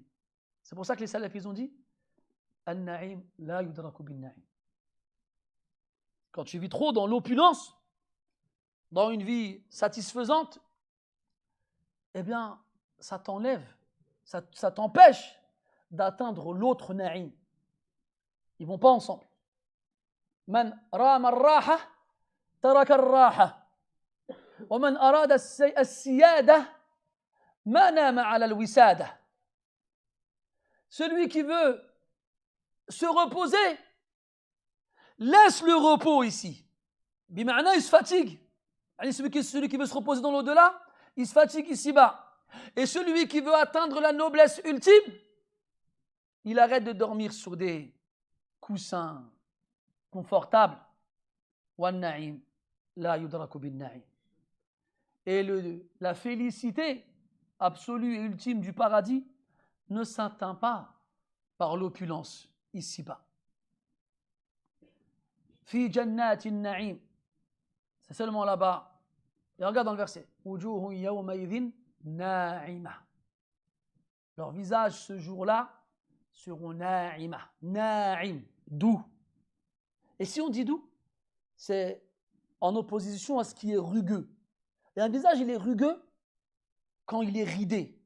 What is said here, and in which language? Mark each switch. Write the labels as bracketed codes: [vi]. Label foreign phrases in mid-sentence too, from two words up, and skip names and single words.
[fr] C'est pour ça que les salafis ont dit [ar] النعيم لا يدرك بالنعيم. [fr] Quand tu vis trop dans l'opulence, dans une vie satisfaisante, eh bien, ça t'enlève, ça t'empêche d'atteindre l'autre naïm. Ils ne vont pas ensemble. [ar] من رام الراحة ترك الراحة. ومن أراد السيادة ما نام على الوسادة. [fr] Celui qui veut se reposer, laisse le repos ici. Bima'na, il se fatigue. Celui qui veut se reposer dans l'au-delà, il se fatigue ici-bas. Et celui qui veut atteindre la noblesse ultime, il arrête de dormir sur des coussins confortables. [ar] وَالنَّعِيمُ لَا يُدْرَكُ بِالنَّعِيمِ. [fr] Et la félicité absolue et ultime du paradis ne s'atteint pas par l'opulence ici-bas. [ar] في جنة نعيم. [fr] C'est seulement là-bas. Et regarde dans le verset. [ar] وجوه يومئذ ناعمة. [fr] Leurs visages ce jour-là seront na'ima. Na'im, doux. Et si on dit doux, c'est en opposition à ce qui est rugueux. Et un visage, il est rugueux quand il est ridé.